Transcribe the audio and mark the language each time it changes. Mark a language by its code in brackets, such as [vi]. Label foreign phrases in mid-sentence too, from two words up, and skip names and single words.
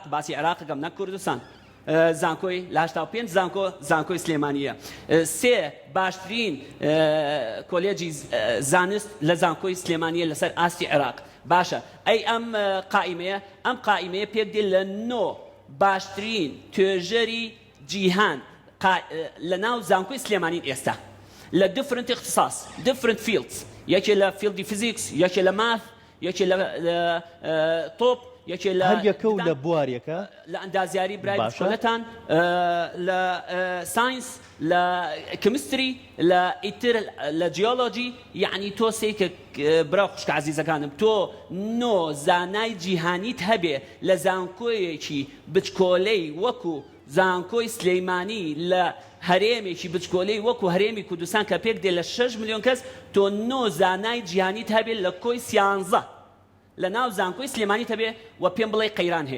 [ckb] باسی عێراقەکەم نەک کوردستان زانکۆی لە 85 زانکۆی سلێمانیە سێ باشترین کۆلێجی زانست لە زانکۆی سلێمانیە لەسەر ئاستی عێراق باشە ئەی ئەم قائیمەیە پێک دێ لە 9 باشترین توێژەری جیهان لە ناو زانکۆی سلێمانین ئێستا لە different اختصاص [en] different fields [ckb] یەکێ لە فیلدی فیزیکس یەکێ لە ماث یەکێ لە تۆپ یەکێ لە هەر یەکە و لە بوارێکە لە ئەندازیاری برای بچکۆلەتان لە ساینس لە کیمستری لە ئیتر لە جیۆلۆجی یعنی تۆ سێکە براو خوشک عەزیزەکانم تۆ نۆ زانای جیهانیت هەبێ لە زانکۆیەکی بچکۆلەی وەکو زانکۆی سلەیمانی لە هەرێمێکی بچکۆلەی وەکو هەرێمی کوردستان کە پێک دێ لە 6 ملیۆن کەس تۆ نۆ زانای جیهانیت هەبێ لە کۆی 11 لە ناو زانکۆی سلێمانی هەبێ و پێم بڵێ قەیران هەیە